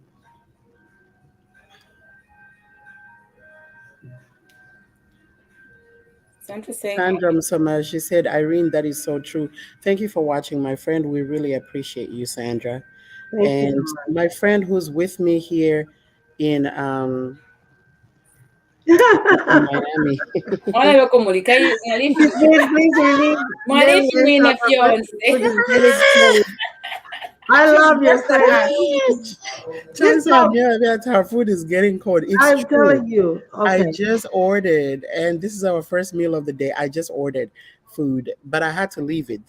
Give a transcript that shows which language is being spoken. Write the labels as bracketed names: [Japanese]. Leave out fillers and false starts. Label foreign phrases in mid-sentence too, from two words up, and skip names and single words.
[English] Sandra saying Sandra happy. Msoma, she said, Irene, that is so true. Thank you for watching, my friend. We really appreciate you, Sandra. Thank you And my friend who's with me here in in so much. Miami. [Bemba] Wala ba kumulika [English] Please release. Let me [Bemba] Mwalifu [English] answer mwina my question. fiance. Food is getting cold. I Judy, love your where's the friend. hat? This Teresa, dog, yeah, that our food is getting cold. It's I'm true. telling you. I Okay. just ordered, and this is our first meal of the day. I just ordered food, but I had to leave it.